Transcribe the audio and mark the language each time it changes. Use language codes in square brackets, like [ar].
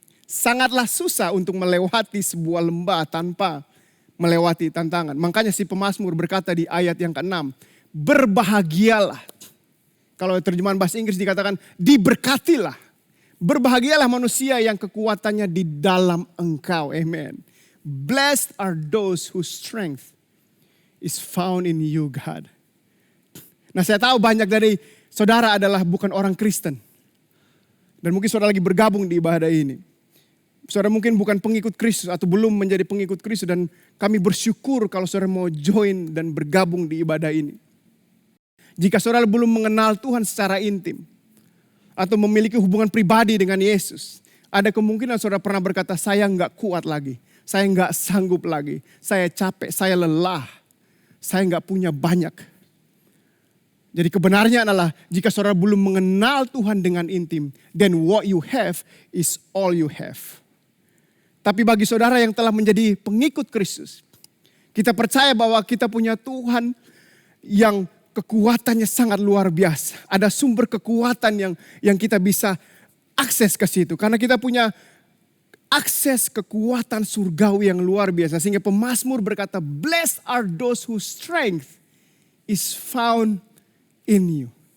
[id] Sangatlah susah untuk melewati sebuah lembah tanpa melewati tantangan. Makanya si pemazmur berkata di ayat yang ke-6, berbahagialah. Kalau terjemahan bahasa Inggris dikatakan diberkatilah. Berbahagialah manusia yang kekuatannya di dalam Engkau. Amen. [en] Blessed are those whose strength is found in you, God. [id] Nah, saya tahu banyak dari saudara adalah bukan orang Kristen. Dan mungkin saudara lagi bergabung di ibadah ini. Saudara mungkin bukan pengikut Kristus atau belum menjadi pengikut Kristus. Dan kami bersyukur kalau saudara mau join dan bergabung di ibadah ini. Jika saudara belum mengenal Tuhan secara intim atau memiliki hubungan pribadi dengan Yesus, ada kemungkinan saudara pernah berkata, saya enggak kuat lagi, saya enggak sanggup lagi, saya capek, saya lelah, saya enggak punya banyak. Jadi kebenarnya adalah jika saudara belum mengenal Tuhan dengan intim, [en] then what you have is all you have. [id] Tapi bagi saudara yang telah menjadi pengikut Kristus, kita percaya bahwa kita punya Tuhan yang kekuatannya sangat luar biasa. Ada sumber kekuatan yang kita bisa akses ke situ. Karena kita punya akses kekuatan surgawi yang luar biasa. Sehingga pemazmur berkata, [en] blessed are those whose strength is found in you.